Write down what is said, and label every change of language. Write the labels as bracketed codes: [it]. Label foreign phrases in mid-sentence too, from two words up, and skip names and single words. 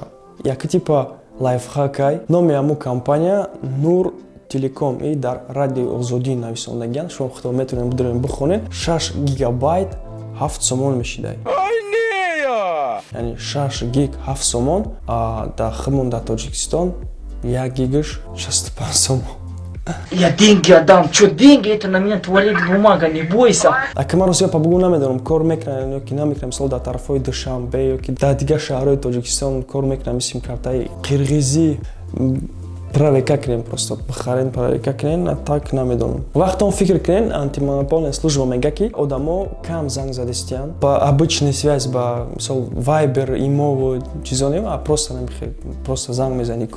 [tg] Яки типа лайфхакай, номи ҳамун компания Нур Телеком и дар радиои Озодӣ нависондагианд. Шумо худо метавонед бидорем бихонед. 6 гигабайт 7 сомон мешидай. Яъни 6 гиг 7 сомон, дар худмон дар Тоҷикистон 1 гигаш 65 сомон. [ru] Я деньги отдам. Чё деньги? Это на меня туалет бумага, не бойся. [tg] Ака ман росия па бугу намедонам кор мекунам ё ки намекунам, мисол дар тарафҳои Душанбе ё ки дар дигар шаҳрҳои Тоҷикистон кор мекунам симкартаи қирғизӣ проверка кунем, просто бихарен проверка кунен, так намедонам. Вақтон фикр кунен, [ru] антимонополная служба [tg] мега ки одамо кам занг задестиянд ба [ru] обычный связь, [tg] ба мисол Viber, Imo ва чизо не, просто намехе, просто занг мезани ку.